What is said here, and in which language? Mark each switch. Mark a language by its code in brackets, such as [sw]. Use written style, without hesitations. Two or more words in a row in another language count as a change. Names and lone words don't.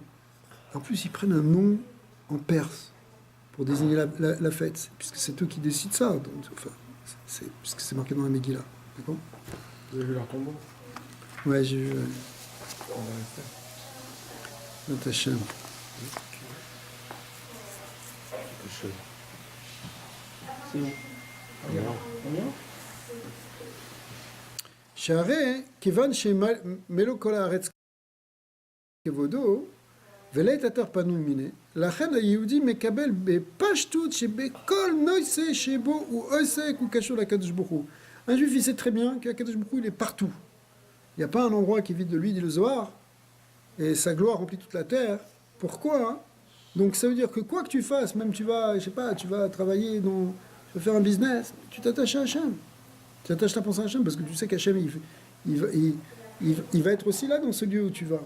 [fr] En plus, ils prennent un nom en perse pour désigner la fête, puisque c'est eux qui décident ça, donc, enfin, puisque c'est marqué dans la Megillah. D'accord? Vous avez vu leur tombeau? Ouais, j'ai vu. Notre Hachem. C'est où? [he] שהרי כיוון שמלוא כל הארץ כבודו ולעת אתר פנוי מיניה, לכן היהודי מקבל בפשטות שבכל נושא שבו הוא עוסק הוא קשור לקדוש ברוך הוא. [fr] Un juif, il sait très bien qu' [he] הקדוש ברוך הוא, [fr] il est partout. Il n'y a pas un endroit qui est vide de lui, dit le Zohar, et sa gloire remplit toute la terre. Pourquoi hein? Donc ça veut dire que quoi que tu fasses, même tu vas, je sais pas, tu vas travailler tu vas faire un business, tu t'attaches à Hachem. Tu attaches ta pensée à Hachem parce que tu sais qu'Hachem, il va être aussi là dans ce lieu où tu vas.